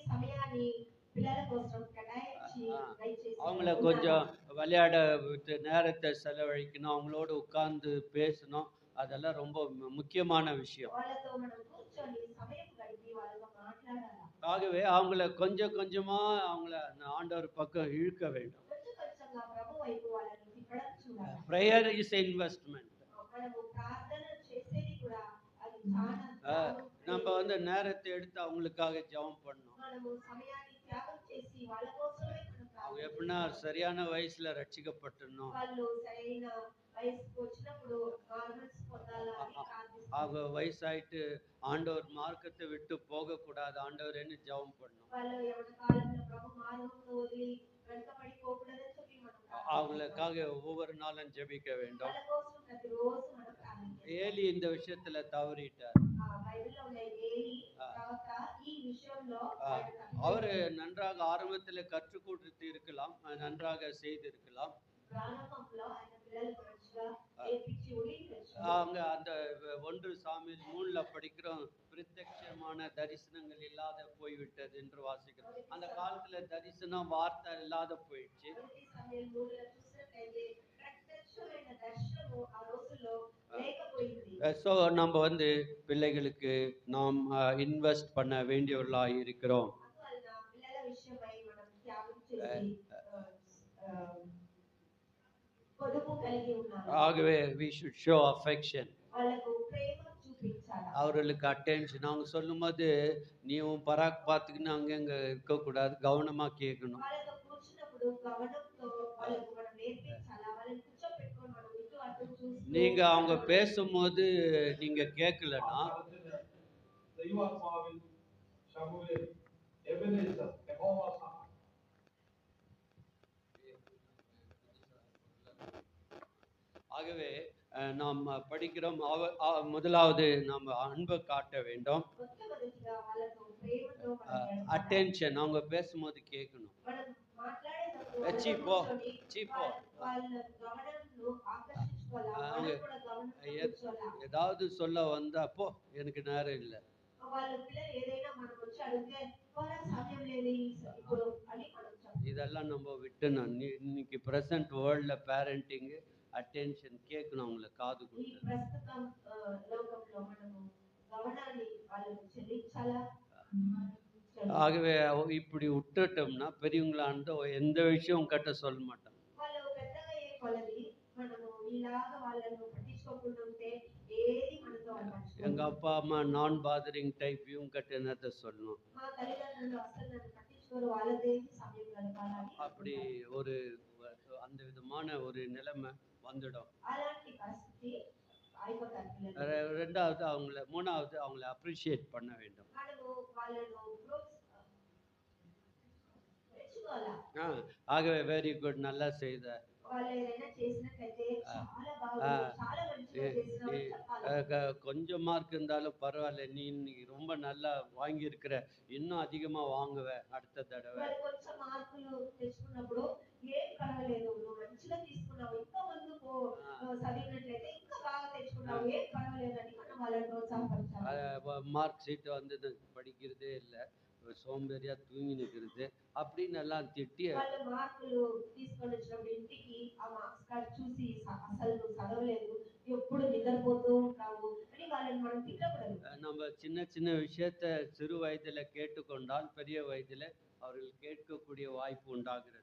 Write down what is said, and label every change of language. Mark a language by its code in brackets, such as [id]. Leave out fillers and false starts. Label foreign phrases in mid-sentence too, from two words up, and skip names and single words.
[ta] அவங்கள கொஞ்சம் விளையாட விட்டு நேரத்தை செலவழிக்கணும். அவங்களோட உட்கார்ந்து பேசணும். அதெல்லாம் ரொம்ப முக்கியமான விஷயம். ஆகவே அவங்கள கொஞ்சம் கொஞ்சமா அவங்கள ஆண்டவர் பக்கம் இழுக்க வேண்டும். [en] prayer is investment. [te] మనము ప్రార్థన చేసేది కూడా అది చాలా [ta] நம்ம வந்து நேரத்தை எடுத்து அவங்களுக்காக ஜெபம் பண்ணணும். [te] మనము సమయాన్ని త్యాగం చేసి వాళ్ళ కోసమే [ta] அவங்க எப்படின்னா சரியான வயசுல ரட்சிக்கப்பட்டணும், [te] వాళ్ళు సరైన వయసుకు వచ్చినప్పుడు గార్మెంట్స్ పొందాలని ప్రార్థిస్తారు. [ta] அவங்க வயசாயிட்டு ஆண்டவர் மார்க்கத்தை விட்டு போக கூடாது, ஆண்டவரேன்னு ஜெபம் பண்ணணும். [te] వాళ్ళు యవన కాలంలో ప్రభు మార్గమును వదిలి వెనకబడి పోకూడదని చెప్పి మనం [ta] அவங்களுக்காக ஒவ்வொரு நாளும் ஜெபிக்க வேண்டும். [te] వాళ్ళ కోసం ప్రతిరోజు మనం ప్రార్థించాలి. [ta] ஏலி இந்த விஷயத்துல தவறிட்டார். [te] బైబిల్లో ఉన్న ఏలీ ప్రవక్త ఈ విషయంలో [ta] அவர் நன்றாக ஆரம்பத்தில் கற்றுக் கொடுத்து இருக்கலாம், நன்றாக செய்திருக்கலாம். [te] ప్రారంభంలో ఆయన పిల్లలకు మంచిగా నేర్పించి ఉండిండొచ్చు. [ta] அவங்க அந்த 1 சாமுவேல் 3ல படிக்கிறோம், பிரத்யட்சமான தரிசனங்கள் இல்லாத போய்விட்டது என்று வாசிக்கிறோம். அந்த காலத்துல தரிசனம் வார்த்தை இல்லாத போயிடுச்சு. [te] మొదటి సమయం 3లో చూసినట్లయితే ప్రత్యక్షమైన దర్శనము ఆ రోజుల్లో లేకపోయింది. [ta] ஸோ நம்ம வந்து பிள்ளைகளுக்கு நாம் இன்வெஸ்ட் பண்ண வேண்டியவர்களாக இருக்கிறோம். [te] అందువలన పిల్లల విషయమై మనం త్యాగం చేసి పొదుపు కలిగి ఉండాలి. [en] ஆகவே we should show affection. [te] వాళ్ళకు ప్రేమ చూపించాలి. [ta] அவர்களுக்கு அட்டென்ஷன். அவங்க சொல்லும்போது நீவும் பராக் பார்த்துக்கின்னு அங்கங்க இருக்கக்கூடாது, கவனமா கேட்கணும். [te] వాళ్ళతో కూర్చున్నప్పుడు గమనంతో వాళ్ళకు మనం నేర్పించాలి. వాళ్ళని కూర్చోపెట్టుకొని మనం ఇటు అటు చూస్తూ [ta] நீங்க அவங்க பேசும்போது நீங்க கேட்கலன்னா దైవాత్మావిల్ షమువేల్ ఎబెనెజర్ యెహోవా సహా ஆகவே நாம் படிக்கிறோம், முதலாவது நாம் அன்பை காட்ட வேண்டும். [te] మొట్టమొదటిగా వాళ్ళతో ప్రేమతో మనం [ta] அட்டென்ஷன். அவங்க பேசும்போது கேட்கணும். [te] మనం మాట్లాడేటప్పుడు చీపో వాళ్ళ గమనంను ఆకర్షించుకోవాలి. మనం కూడా గమనించాలి. [ta] ஏதாவது சொல்ல வந்தா போ எனக்கு நேரம் இல்லை, [te] వాళ్ళ పిల్లలు ఏదైనా మనం వచ్చి అడిగితే పోరా సమయం లేదు ఇప్పుడు అని మనం చెప్పాలి. [ta] இதெல்லாம் நம்ம விட்டுணும். இன்னைக்கு [en] present world-ல parenting attention [ta] கேட்கணும், அவங்கள காது [te] ఈ [ta] கொடுத்து. [te] ప్రస్తుతం లోకంలో మనము గమనాన్ని వాళ్ళకు చెల్లించాలా. [ta] ஆகவே இப்படி விட்டுட்டோம்னா பெரியவங்களாண்டு எந்த விஷயம் கட்ட சொல்ல மாட்டோம். [te] వాళ్ళు పెద్దగా అయ్యే కొలది మనము ఇలాగా వాళ్ళను పట్టించుకోకుండా ఉంటే ఏది మనతో వాళ్ళు [ta] எங்க அப்பா அம்மா நான் [en] bothering type [ta] இவங்க கட்ட என்னத்தை சொல்லணும். [te] మా తల్లిదండ్రులు అసలు నన్ను పట్టించుకోరు, వాళ్ళదే సమయం గడపాలని [ta] அப்படி ஒரு அந்த விதமான ஒரு நிலைமை வந்துடும். [te] అలాంటి పరిస్థితి అయిపోతారు పిల్లలు. [ta] ரெண்டாவது மூணாவது அவங்கள அப்ரிஷியேட் பண்ண வேண்டும். [te] మనము వాళ్ళను మెచ్చుకోవాలా. [ta] ஆகவே [en] very good, [ta] நல்லா செய்த, [te] వాళ్ళు ఏదైనా చేసినట్లయితే చాలా బాగుంది, చాలా మంచిగా చేసినావు అని చెప్పాలి. [ta] கொஞ்சம் மார்க் இருந்தாலும் பரவாயில்ல, நீ இன்னைக்கு ரொம்ப நல்லா வாங்கியிருக்கிற, இன்னும் அதிகமா வாங்குவ அடுத்த தடவை. [te] వాళ్ళు కొంచెం మార్కులు తెచ్చుకున్నప్పుడు ఏం పర్వాలేదు, నువ్వు మంచిగా తీసుకున్నావు, ఇంకా ముందుకు చదివినట్లయితే ఇంకా బాగా తెచ్చుకున్నావు, ఏం పర్వాలేదు అని మనం వాళ్ళని ప్రోత్సాహపరచాలి. [en] mark sheet [ta] வந்து படிக்கிறதே இல்லை, சோம்பேறியா தூங்கி நிற்கிறது அப்படின்னு எல்லாம் திட்டி [te] వాళ్ళు మార్కులు తీసుకొని వచ్చినప్పుడు ఇంటికి ఆ [en] marks card [te] చూసి అసలు నువ్వు చదవలేదు, ఎప్పుడు నిద్రపోతూ ఉంటావు అని వాళ్ళని మనం తిట్టకూడదు. [ta] நம்ம சின்ன சின்ன விஷயத்த சிறு வயதுல கேட்டுக்கொண்டால் பெரிய வயதுல அவர்கள் கேட்கக்கூடிய வாய்ப்பு உண்டாகிறது.